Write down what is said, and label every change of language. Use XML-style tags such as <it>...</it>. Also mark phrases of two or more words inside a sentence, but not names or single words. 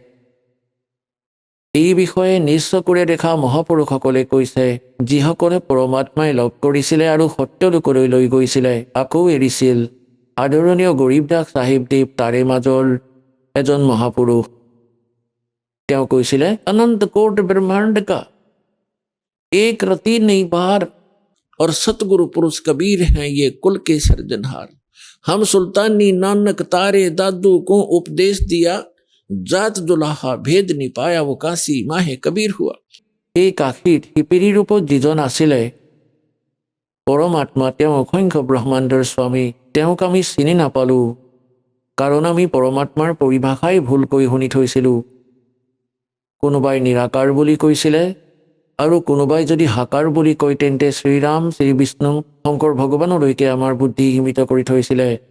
<as>এই বিষয়ে নিজ চকুৰে দেখা মহাপুৰুষসকলে কৈছে, যিসকলে পৰমাত্মাই লগ কৰিছিলে আৰু সত্যলোকলৈ লৈ গৈছিলে, আকৌ এৰিছিল। আদৰণীয় গৰীবদাস চাহিবদেৱ তাৰে মাজৰ এজন মহাপুৰুষ। তেওঁ কৈছিলে,</as> <hi>अनन्त कोट ब्रह्माण्ड का एक रती नहीं बार और सतगुरु पुरुष कबीर हैं ये कुल के सर्जनहार। हम सुल्तानी नानक तारे दादू को उपदेश दिया, जात दुलाहा भेद नहीं पाया वो काशी माहे कबीर हुआ।</hi> <as>এই কাশীত শিপিনীৰ ৰূপত যিজন আছিলে পৰমাত্মা, তেওঁ অসংখ্য ব্ৰহ্মাণ্ডৰ স্বামী। তেওঁক আমি চিনি নাপালোঁ, কাৰণ আমি পৰমাত্মাৰ পৰিভাষাই ভুলকৈ শুনি থৈছিলোঁ। কোনোবাই নিৰাকাৰ বুলি কৈছিলে, আৰু কোনোবাই যদি হাকাৰ বুলি কয় তেন্তে শ্ৰীৰাম, শ্ৰীবিষ্ণু, শংকৰ ভগৱানলৈকে আমাৰ বুদ্ধি সীমিত কৰি থৈছিলে।</as>